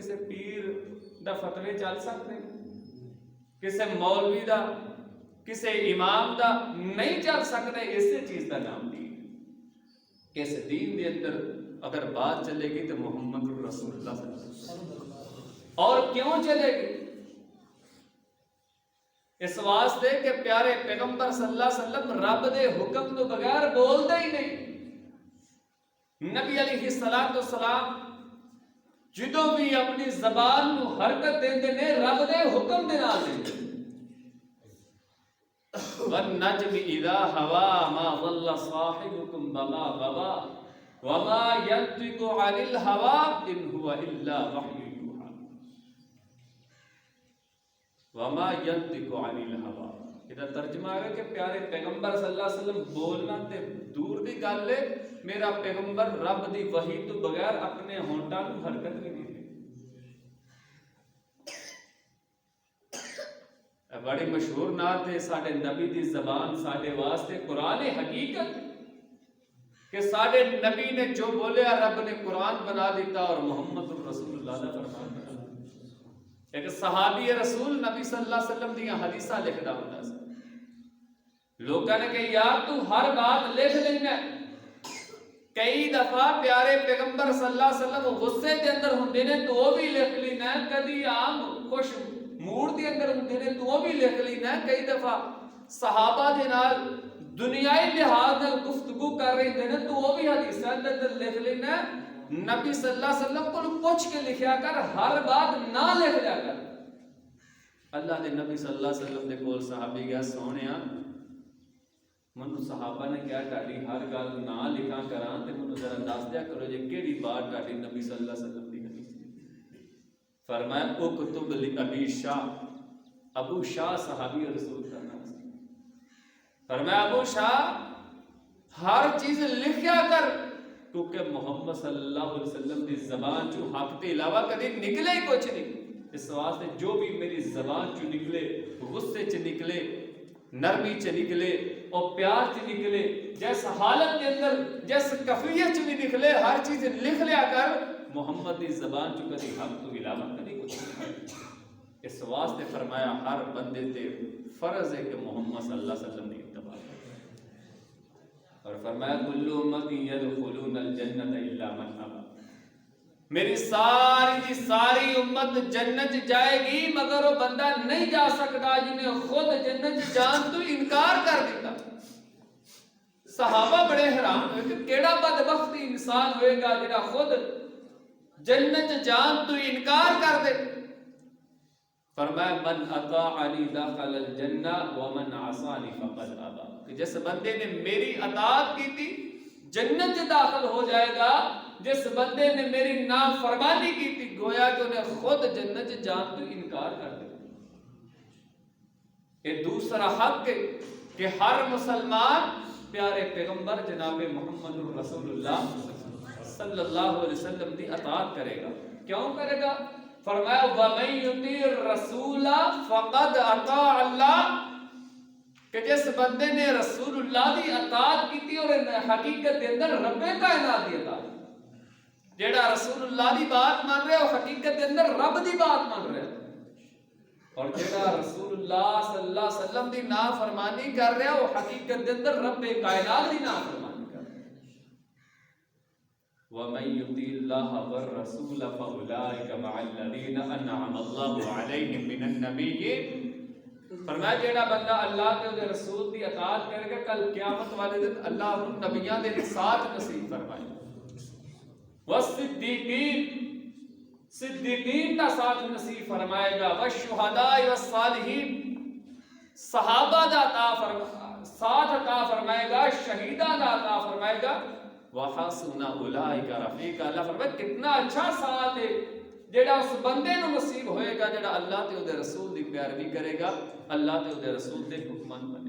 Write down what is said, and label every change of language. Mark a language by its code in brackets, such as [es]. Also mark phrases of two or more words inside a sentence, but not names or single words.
[pa] کسی پیر دا فتوی چل سکتے کسی مولوی دا کسی امام دا نہیں چل سکتے اسی چیز دا نام دین اس دین دے اندر اگر بات چلے گی تو محمد الرسول اللہ صلی اللہ علیہ وسلم اور کیوں چلے گی اس واسطے کہ پیارے پیغمبر صلی اللہ علیہ وسلم رب دے حکم تو بغیر بول دے ہی نہیں۔ نبی علیہ السلام جدو بھی اپنی زبان نو حرکت دیندے نے رب دے حکم دے نال دیندے [ar] وَالنَّجْمِ إِذَا هَوَى مَا ضَلَّ صَاحِبُكُمْ وَمَا غَوَى وَمَا يَنطِقُ عَنِ الْهَوَى إِنْ هُوَ إِلَّا وَحْيٌ يُوحَىٰ وَمَا يَنطِقُ عَنِ الْهَوَى [pa] یہ ترجمہ ہے کہ پیارے پیغمبر صلی اللہ علیہ وسلم بولنا تے دور دی گل ہے، میرا پیغمبر رب دی وحی تو بغیر اپنے ہونٹاں نوں حرکت بھی نہیں دے۔ بڑی مشہور نعت ہے، ساڈے نبی دی زبان ساڈے واسطے قرآن حقیقت، کہ ساڈے نبی نے جو بولیا رب نے قرآن بنا دیتا اور محمد رسول اللہ دا فرمان بنا دیتا۔ ایک صحابی رسول نبی صلی اللہ علیہ وسلم دیاں حدیثاں لکھدا ہوندا سی، لوکاں نے کہ یار تو ہر بات لکھ لینا۔ کئی دفعہ پیارے پیغمبر صلی اللہ علیہ وسلم غصے دے اندر ہوندے نے تو وہ بھی لکھ لینا، کدی عام خوش موڈ دے اندر ہوندے نے تو وہ بھی لکھ لینا۔ کئی دفعہ صحابہ دے نال دنیائی لحاظ نال گفتگو کر رہے ہوندے نے تو وہ بھی حدیثاں دے اندر لکھ لینا۔ نبی صلی اللہ علیہ وسلم کو پوچھ کے لکھیا کر، ہر بات نہ لکھ لیا کر۔ اللہ دے نبی صلی اللہ علیہ وسلم دے کول صحابی گیا، سونیا منو صحابہ نے کیا تاری ہر گل نہ لکھا کراں تے منو ذرا دس دیا کرو جے کیڑی بات تاری نبی صلی اللہ علیہ وسلم دی حدیث ہے۔ [ur] فرمایا [ar] اکتب لابی شاہ، [ur] ابو شاہ صحابی رسول کا نام ہے۔ [pa] فرمایا ابو شاہ ہر چیز لکھیا کر، کیونکہ محمد صلی اللہ علیہ وسلم دی زبان چو حق تے علاوہ کدی نکلے ہی کچھ نہیں۔ اس واسطے جو بھی میری زبان چو نکلے، غصے چ نکلے، نرمی چ نکلے اور پیار چ نکلے، جس حالت کے اندر جس کیفیت چ بھی نکلے، ہر چیز لکھ لیا کر۔ محمد دی زبان چ کدی حق تو علاوہ کدی کچھ نہیں۔ اس واسطے فرمایا ہر بندے تے فرض ہے کہ محمد صلی اللہ علیہ وسلم دی اتباع کرے، اور فرمایا [ar] کل امتی یدخلون الجنت الا من ابا، [pa] میری ساری کی ساری امت جنت جائے گی مگر وہ بندہ نہیں جا سکتا جنہیں خود جنت جان تو انکار کر دیتا۔ صحابہ بڑے حیران ہوئے کہ کیڑا بدبخت انسان ہوئے گا جنہا خود جنت جان تو انکار کر دے۔ فرمایا [ar] من اطاعنی دخل الجنہ ومن عصانی فقد ابا، [pa] کہ جس بندے نے میری اطاعت کی تھی جنت داخل ہو جائے گا، جس بندے نے میری نافرمانی کی تھی گویا کہ انہیں خود جنت جان تو انکار کر دیا۔ یہ دوسرا حق ہے کہ ہر مسلمان پیارے پیغمبر جناب محمد رسول اللہ صلی اللہ علیہ وسلم دی اطاعت کرے گا۔ کیوں کرے گا؟ [ar] فرمایا وَمَن يُطِعِ الرَّسُولَ فَقَدْ أَطَاعَ اللَّهَ، [pa] کہ جس بندے نے رسول اللہ دی اطاعت کی تھی اور حقیقت دے اندر رب کائنات دی اطاعت، جیڑا رسول اللہ دی بات مان رہے اور حقیقت دے اندر رب دی بات مان رہے، اور جیڑا رسول اللہ صلی اللہ علیہ وسلم دی نافرمانی کر رہا وہ حقیقت دے اندر رب کائنات دی نافرمانی کر رہا۔ [ar] وَمَن يُطِعِ اللَّهَ وَالرَّسُولَ فَأُولَٰئِكَ مَعَ الَّذِينَ أَنْعَمَ اللَّهُ عَلَيْهِم مِّنَ النَّبِيِّينَ، [pa] فرمایا جیڑا بندہ اللہ تے اس رسول دی اطاعت کرے گا کل قیامت والے دن اللہ ان نبیاں دے ساتھ نصیب فرمائے، والصدیقین، صدیقین کا ساتھ نصیب فرمائے گا، [ar] والشہداء والصالحین، [pa] صحابہ دا ساتھ عطا فرمائے گا، شہیدہ دا عطا فرمائے گا، [ar] وحسن اولئک رفیقا، [pa] اللہ فرمائے کتنا اچھا ساتھ ہے جیڑا اس بندے نو نصیب ہوئے گا جیڑا اللہ تے دے رسول دی پیروی کرے گا، اللہ تے دے رسول دے حکماں بنے۔